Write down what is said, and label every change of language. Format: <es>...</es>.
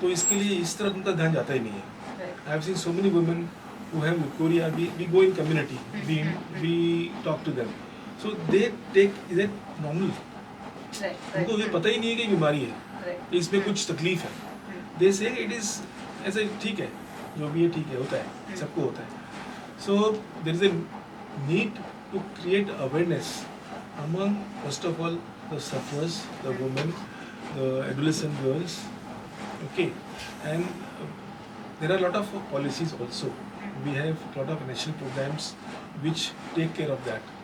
<hi>तो इसके लिए इस तरफ उनका ध्यान जाता ही नहीं है.</hi> <en>I have seen so many women who have leukorrhea. We go in community, we talk to them, so they take it normal.</en> <hi>उनको ये पता ही नहीं है कि बीमारी है, इसमें कुछ तकलीफ है.</hi> <en>They say it is</en> <hi>ऐसे ठीक है, जो भी है ठीक है, होता है, सबको होता है.</hi> <en>So there is a need to create awareness among, first of all, the sufferers, the women, the adolescent girls, okay, and there are a lot of policies also. We have a lot of national programs which take care of that.</en>